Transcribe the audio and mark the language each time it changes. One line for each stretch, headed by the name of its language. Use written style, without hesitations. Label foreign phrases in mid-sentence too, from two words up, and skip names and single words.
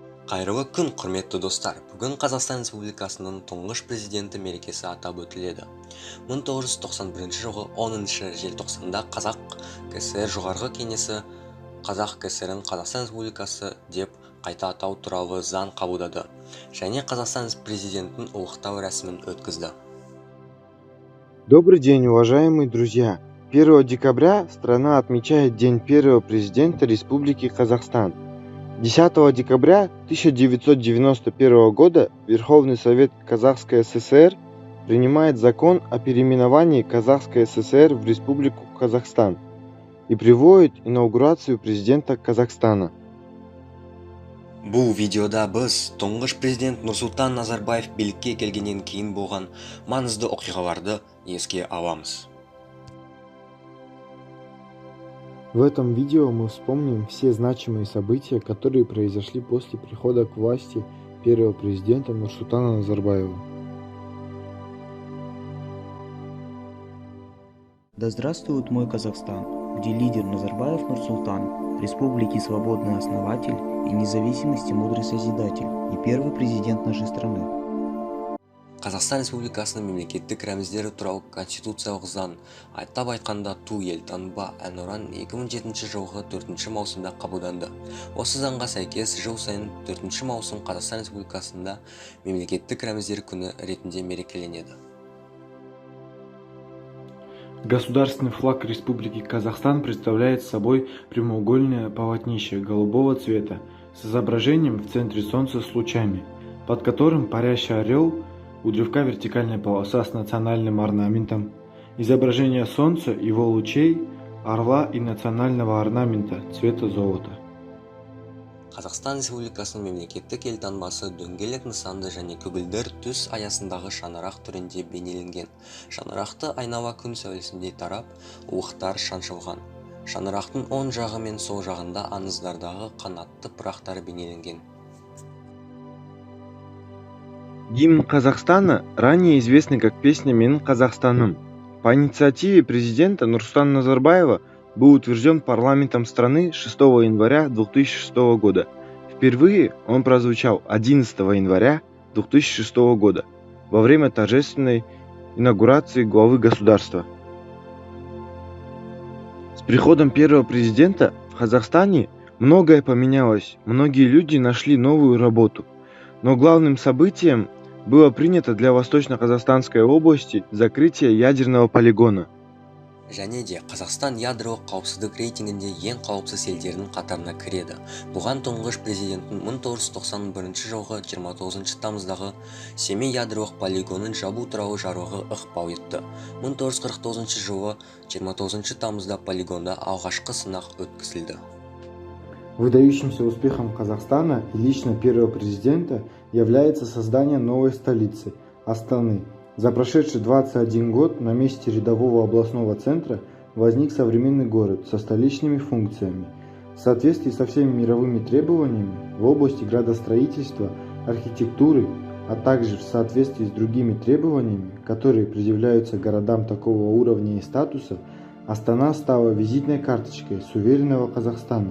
Kazakh: Қайырлы күн, құрметті достар. Бүгін Қазақстан Республикасының тұңғыш президенті мерекесі атап өтіледі. 1991 жылғы 10 желтоқсанда Қазақ КСР жоғарғы кеңесі Қазақ КСРін Қазақстан Республикасы деп қайта атау туралы заң қабылдады және Қазақстан президентінің ұлықтау рәсімін өткізді.
Russian: Добрый день, уважаемые друзья! 1 декабря страна отмечает День первого президента Республики Казахстан. 10 декабря 1991 года Верховный Совет Казахской ССР принимает закон о переименовании Казахской ССР в Республику Казахстан и приводит инаугурацию президента Казахстана.
Kazakh: Бұл видеода біз тұңғыш президент Нұрсұлтан Назарбаев билікке келгеннен кейін болған маңызды оқиғаларды еске аламыз.
Russian: В этом видео мы вспомним все значимые события, которые произошли после прихода к власти первого президента Нурсултана Назарбаева. Да здравствует мой Казахстан, где лидер Назарбаев Нурсултан, республики свободный основатель и независимости мудрый созидатель и первый президент нашей страны.
Kazakh: Қазақстан Республикасының мемлекеттік рәміздері туралы конституциялық заң, атап айтқанда ту елтаңба әнұран 2007 жылғы 4 маусымда қабылданды. Осы заңға сәйкес жыл сайын 4 маусым Қазақстан Республикасында мемлекеттік рәміздер күні ретінде мерекеленеді.
Russian: Государственный флаг Республики Казахстан представляет собой прямоугольное полотнище голубого цвета с изображением в центре солнца с лучами, под которым парящий орел, у древка вертикальная полоса с национальным орнаментом, изображение солнца, его лучей, орла и национального орнамента цвета золота.
Kazakh: Қазақстан Республикасының мемлекеттік елтаңбасы дөңгелек нысанды және көгілдір түс аясындағы шаңырақ түрінде бейнеленген. Шаңырақты айнала күн сәулесіндей тарап, уықтар шаншылған. Шаңырақтың оң жағы мен сол жағында аңыздардағы қанатты пырақтар бейнеленген.
Russian: Гимн Казахстана ранее известный как песня «Менің Казахстаным». По инициативе президента Нурсултана Назарбаева был утвержден парламентом страны 6 января 2006 года. Впервые он прозвучал 11 января 2006 года во время торжественной инаугурации главы государства. С приходом первого президента в Казахстане многое поменялось, многие люди нашли новую работу. Но главным событием было принято для Восточно-Казахстанской области закрытие ядерного полигона.
Kazakh: Және де Қазақстан ядролық қауіпсіздік рейтингінде ең қауіпсіз елдердің қатарына кіреді. Бұған тұңғыш президенттің 1991 жылғы 29 тамыздағы Семей ядролық полигонын жабу туралы жарлығы ықпал етті. 1949 жылы 29 тамызда полигонда алғашқы сынақ өткізілді.
Russian: Выдающимся успехом Казахстана и лично первого президента является создание новой столицы – Астаны. За прошедший 21 год на месте рядового областного центра возник современный город со столичными функциями. В соответствии со всеми мировыми требованиями в области градостроительства, архитектуры, а также в соответствии с другими требованиями, которые предъявляются городам такого уровня и статуса, Астана стала визитной карточкой суверенного Казахстана.